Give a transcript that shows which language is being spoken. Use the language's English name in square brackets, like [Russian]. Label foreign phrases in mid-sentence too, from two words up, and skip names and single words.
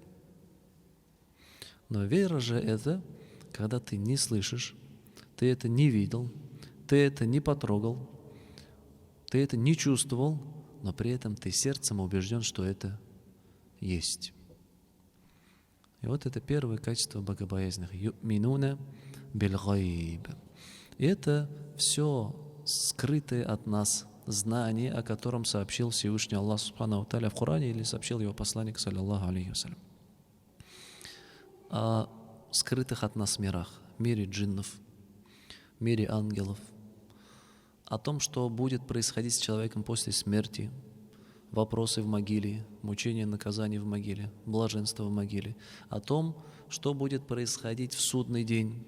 [Russian] Но вера же это, когда ты не слышишь, ты это не видел, ты это не потрогал, ты это не чувствовал, но при этом ты сердцем убежден, что это есть. И вот это первое качество богобоязных. [Arabic] يؤمنون بالغيب. [Russian] И это все скрытое от нас знание, о котором сообщил Всевышний Аллах [Arabic] سبحانه تعالى [Russian] в Коране или сообщил его посланник, [Arabic] صلى الله عليه وسلم. [Russian] О скрытых от нас мирах, мире джиннов, мире ангелов, о том, что будет происходить с человеком после смерти, вопросы в могиле, мучение, наказание в могиле, блаженство в могиле, о том, что будет происходить в судный день.